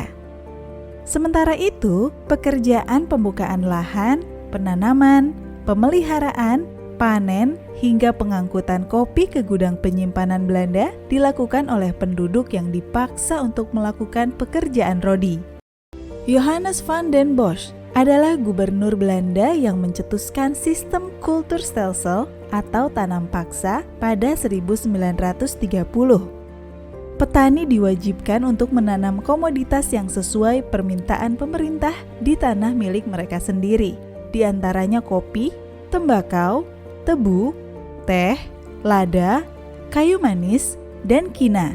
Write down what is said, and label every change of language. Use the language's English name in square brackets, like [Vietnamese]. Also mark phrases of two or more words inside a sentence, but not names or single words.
[Indonesian] Sementara itu, pekerjaan pembukaan lahan, penanaman, pemeliharaan, panen, hingga pengangkutan kopi ke gudang penyimpanan Belanda dilakukan oleh penduduk yang dipaksa untuk melakukan pekerjaan rodi. Johannes van den Bosch adalah gubernur Belanda yang mencetuskan sistem kulturstelsel atau tanam paksa pada 1930. Petani diwajibkan untuk menanam komoditas yang sesuai permintaan pemerintah di tanah milik mereka sendiri, di antaranya kopi, tembakau, tebu, teh, lada, kayu manis, dan kina.